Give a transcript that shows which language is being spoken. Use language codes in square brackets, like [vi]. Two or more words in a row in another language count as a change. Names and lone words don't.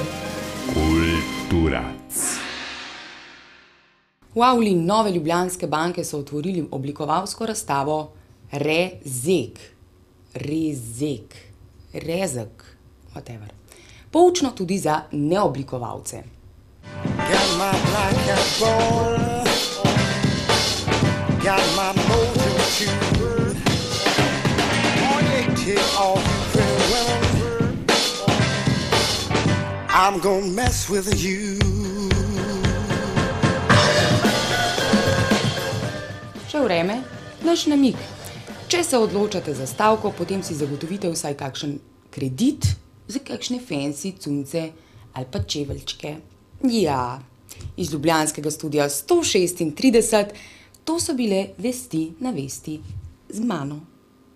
[sl] Kulturac. V avli Nove Ljubljanske banke so otvorili oblikovalsko razstavo Rezek, whatever. Poučno tudi za neoblikovalce. [en] I'm gonna mess with you. [sl] Še vreme, naš namig. Če se odločate za stavko, potem si zagotovite vsaj kakšen kredit za kakšne fancy cunce ali pa čeveljčke. Ja, iz ljubljanskega studia 136, to so bile vesti na vesti z mano.